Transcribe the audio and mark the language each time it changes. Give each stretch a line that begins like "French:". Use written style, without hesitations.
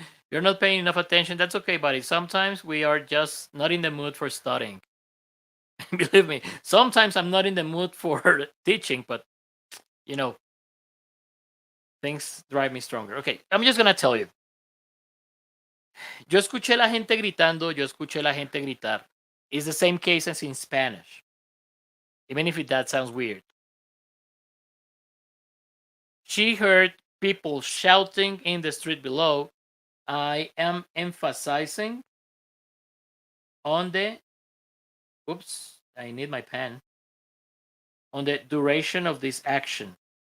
English: You're not paying enough attention. That's okay, buddy. Sometimes we are just not in the mood for studying. Believe me, sometimes I'm not in the mood for teaching, but you know, things drive me stronger. Okay, I'm just gonna tell you.
Spanish: Yo escuché la gente gritando, yo escuché la gente gritar.
English: It's the same case as in Spanish. Even if that sounds weird. She heard people shouting in the street below. I am emphasizing on the, oops, I need my pen, on the duration of this action.